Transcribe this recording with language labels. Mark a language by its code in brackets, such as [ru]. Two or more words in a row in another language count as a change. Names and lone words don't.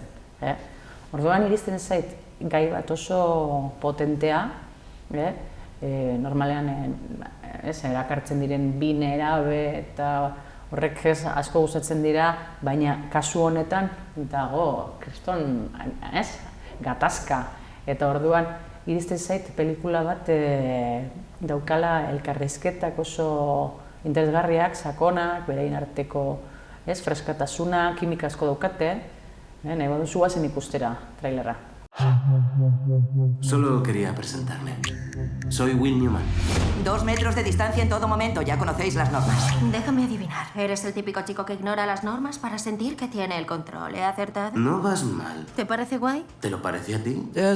[eu] Orduan iristen zait gai bat oso potentea, normalean erakartzen diren bi nerabe eta horrek asko gustatzen dira, baina kasu honetan dago kriston gatazka. Eta orduan iristen zait pelikula bat daukala elkarrizketak oso interesgarriak, sakonak, beraien arteko freskatasuna, kimika asko daukate, nahi baduzu guazen ikustera trailerra. [es] Solo quería presentarme. Soy Will Newman. 2 metros de distancia en todo momento, ya conocéis las normas. Déjame adivinar, ¿eres el típico chico que ignora las normas para sentir que tiene el control? ¿He acertado? No vas mal. ¿Te parece guay? ¿Te lo parece a ti?